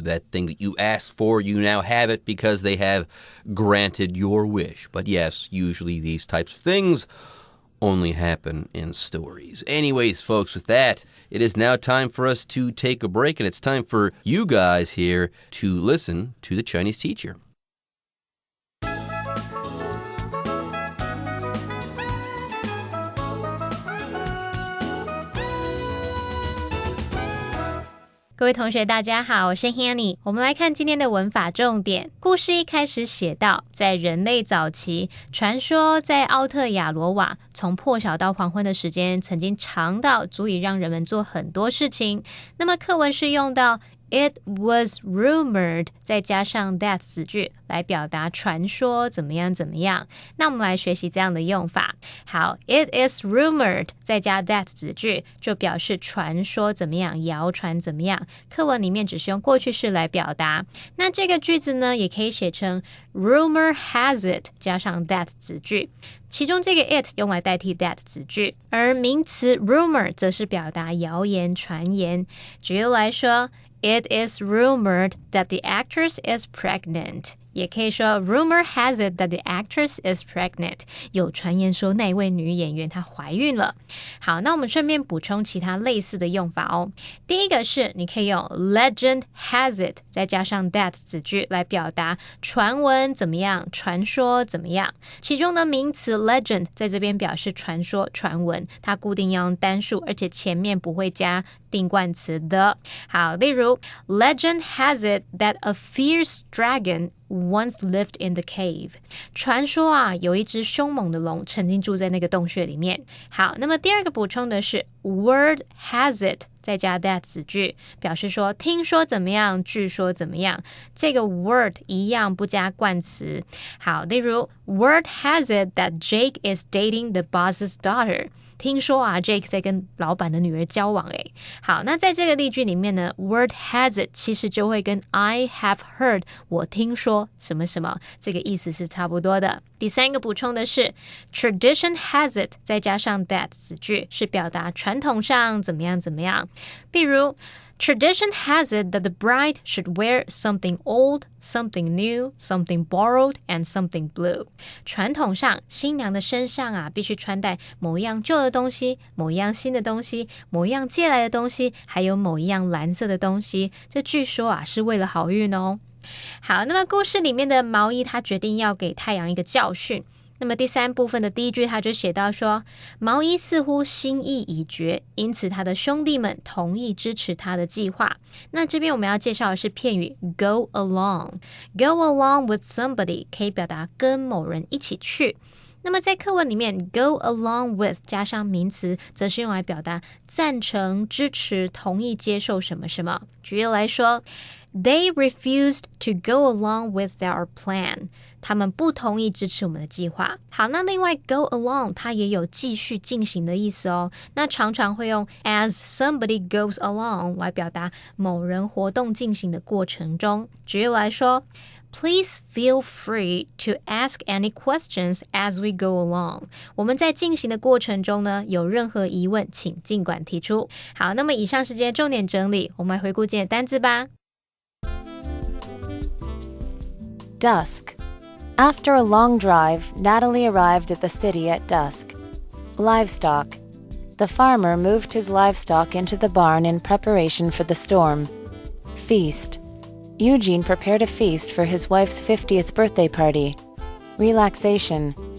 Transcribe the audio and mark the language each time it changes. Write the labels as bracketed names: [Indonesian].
[English] That thing that you asked for, you now have it because they have granted your wish. But yes, usually these types of things only happen in stories. Anyways, folks, with that, it is now time for us to take a break, and it's time for you guys here to listen to the Chinese teacher. [Chinese] Hello, 各位同学大家好，我是 Hanny。我们来看今天的文法重点。故事一开始写到，在人类早期，传说在奥特亚罗瓦，从破晓到黄昏的时间曾经长到足以让人们做很多事情。那么课文是用到 It was rumored 再加上 that 子句来表达传说怎么样怎么样。那我们来学习这样的用法。好 ，It is rumored 再加 that 子句就表示传说怎么样，谣传怎么样。课文里面只是用过去式来表达。那这个句子呢，也可以写成 Rumor has it 加上 that 子句。其中这个 it 用来代替 that 子句，而名词 rumor 则是表达谣言、传言。举例来说 [English] ，It is rumored that the actress is pregnant。 [Chinese] 也可以说 [English] Rumor has it that the actress is pregnant。 [Chinese] 有传言说那位女演员她怀孕了。好，那我们顺便补充其他类似的用法哦。第一个是你可以用 Legend has it 再加上 that 子句来表达传闻怎么样，传说怎么样。其中的名词 legend 在这边表示传说、传闻，它固定要用单数，而且前面不会加定冠词的。好，例如 [English] Legend has it that a fierce dragon once lived in the cave。 [Chinese] 传说啊，有一只凶猛的龙曾经住在那个洞穴里面。好，那么第二个补充的是 Word has it 再加 that 子句，表示说听说怎么样，据说怎么样。这个 word 一样不加冠词。好，例如 [English] Word has it that Jake is dating the boss's daughter。 [Chinese] 听说啊 Jake 在跟老板的女儿交往诶。好，那在这个例句里面呢 Word has it 其实就会跟 [English] I have heard [Chinese] 我听说什么什么这个意思是差不多的。第三个补充的是 Tradition has it 再加上 that 子句是表达传统上怎么样怎么样。例如 [English] Tradition has it that the bride should wear something old, something new, something borrowed, and something blue. [Chinese] 传统上，新娘的身上啊，必须穿戴某一样旧的东西，某一样新的东西，某一样借来的东西，还有某一样蓝色的东西。这据说啊，是为了好运哦。好，那么故事里面的毛衣，他决定要给太阳一个教训。那么第三部分的第一句他就写到说，毛衣似乎心意已决，因此他的兄弟们同意支持他的计划。那这边我们要介绍的是片语 go along。Go along with somebody 可以表达跟某人一起去。那么在课文里面 go along with 加上名词则是用来表达赞成、支持、同意接受什么什么。举例来说 [English] They refused to go along with our plan. [Chinese] 他们不同意支持我们的计划。好，那另外 go along 它也有继续进行的意思哦。那常常会用 as somebody goes along 来表达某人活动进行的过程中。举例来说 [English] Please feel free to ask any questions as we go along. [Chinese] 我们在进行的过程中呢，有任何疑问请尽管提出。好，那么以上是今天重点整理，我们来回顾今天的单字吧。 [English] Dusk. After a long drive, Natalie arrived at the city at dusk. Livestock. The farmer moved his livestock into the barn in preparation for the storm. Feast. Eugene prepared a feast for his wife's 50th birthday party. Relaxation.